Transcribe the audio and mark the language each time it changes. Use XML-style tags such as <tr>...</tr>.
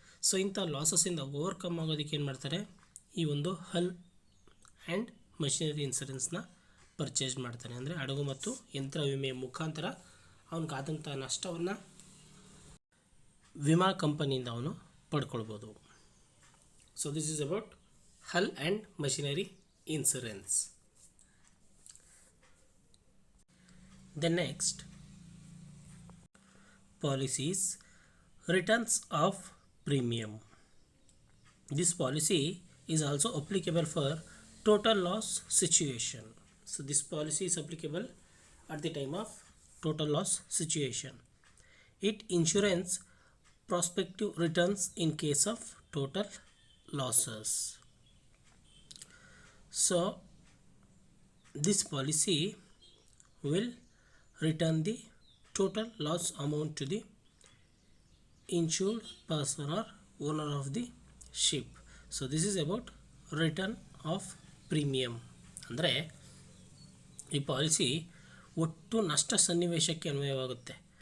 <kn>So ಇಂಥ ಲಾಸಸ್ಸಿಂದ overcome ಆಗೋದಕ್ಕೆ ಏನು ಮಾಡ್ತಾರೆ, ಈ ಒಂದು ಹಲ್ ಆ್ಯಂಡ್ ಮಷಿನರಿ ಇನ್ಸೂರೆನ್ಸ್ನ ಪರ್ಚೇಸ್ ಮಾಡ್ತಾನೆ. ಅಂದರೆ ಹಡಗು ಮತ್ತು ಯಂತ್ರ ವಿಮೆಯ ಮುಖಾಂತರ ಅವನಿಗಾದಂಥ ನಷ್ಟವನ್ನು ವಿಮಾ ಕಂಪನಿಯಿಂದ ಅವನು ಪಡ್ಕೊಳ್ಬೋದು.</kn> <en>So this is about hull and machinery insurance. The next policies, returns of premium. This policy is also applicable for total loss situation. So this policy is applicable at the time of total loss situation. It insurance prospective returns in case of total losses. So this policy will return the total loss amount to the insured person or owner of the ship. So this is about return of premium.</en> <kn>ಅಂದರೆ ಈ policy ಒಟ್ಟು ನಷ್ಟ ಸನ್ನಿವೇಶಕ್ಕೆ ಅನ್ವಯವಾಗುತ್ತೆ.</kn>